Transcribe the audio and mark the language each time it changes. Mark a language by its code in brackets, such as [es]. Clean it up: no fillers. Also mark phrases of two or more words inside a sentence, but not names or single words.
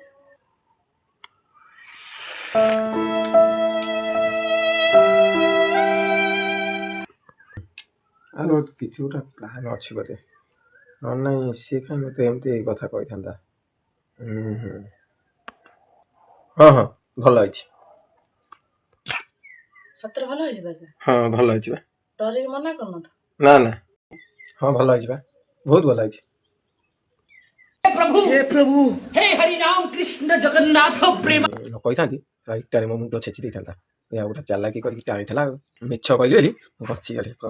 [or] ଆର କିଛି ଗୋଟେ ପ୍ଲାନ୍ ଅଛି ବୋଧେ, ନହେଲେ ନାହିଁ ସିଏ କାହିଁ ମୋତେ ଏମିତି କଥା କହିଥାନ୍ତା। ହଁ ହଁ ଭଲ ହେଇଛି। ସତରେ ଭଲ ହେଇଛି ତାହେଲେ? ହଁ ଭଲ ହେଇଛି ବା। ଡରିକି ମନା କରୁନ ତ? ନା ନା, ହଁ ଭଲ ହେଇଛି ବା, ବହୁତ ଭଲ ହେଇଛି। [hi] हे प्रभु हे हरि राम कृष्ण जगन्नाथ प्रेम [or] କହିଥାନ୍ତି ଇଟାରେ ମୋ ମୁଣ୍ଡ ଛେଚି ଦେଇଥାନ୍ତା। ଏହା ଗୋଟେ ଚାଲାକି କରିକି ଟାଣିଥିଲା ଆଉ ମିଛ କହିଲି ବୋଲି ମୁଁ ବଚିଗଲି